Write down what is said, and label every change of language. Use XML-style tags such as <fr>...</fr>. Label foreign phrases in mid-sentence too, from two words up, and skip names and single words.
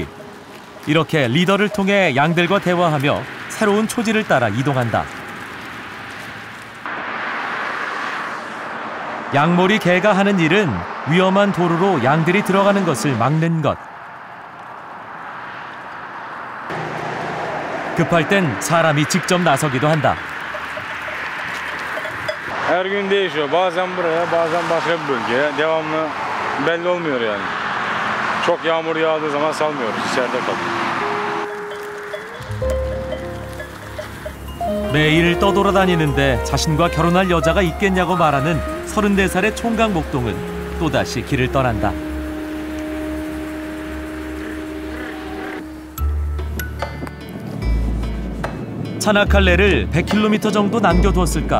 <ko>이렇게 리더를 통해 양들과 대화하며 새로운 초지를 따라 이동한다. 양몰이 개가 하는 일은 위험한 도로로 양들이 들어가는 것을 막는 것. 급할 땐 사람이 직접 나서기도 한다.</ko> <tr>Her gün değişiyor. Bazen buraya, bazen başka bir bölgeye. Devamlı belli olmuyor yani. Çok yağmur yağdığı zaman salmıyoruz. İçeride kalıyor.</tr> <ko>매일 떠돌아다니는데 자신과 결혼할 여자가 있겠냐고 말하는 34살의 총각 목동은 또다시 길을 떠난다. 차나칼레를 100km 정도 남겨두었을까?</ko>